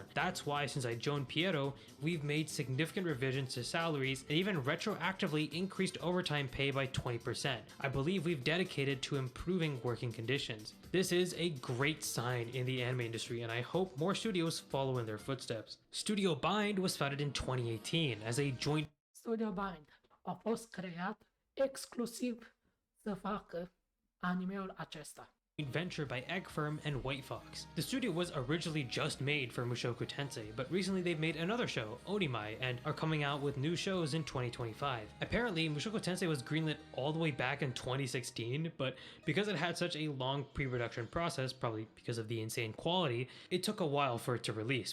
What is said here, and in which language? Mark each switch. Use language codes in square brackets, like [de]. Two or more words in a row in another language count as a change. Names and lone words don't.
[en] That's why since I joined Pierrot, we've made significant revisions to salaries and even retroactively increased overtime pay by 20%. I believe we've dedicated to improving working conditions. This is a great sign in the anime industry, and I hope more studios follow in their footsteps. Studio Bind was founded in 2018 as a joint [ro] Studio Bind a fost creat exclusiv să facă animeul acesta. [en] venture by Egg Firm and White Fox. The studio was originally just made for Mushoku Tensei, but recently they've made another show, Onimai, and are coming out with new shows in 2025. Apparently, Mushoku Tensei was greenlit all the way back in 2016, but because it had such a long pre-production process, probably because of the insane quality, it took a while for it to release.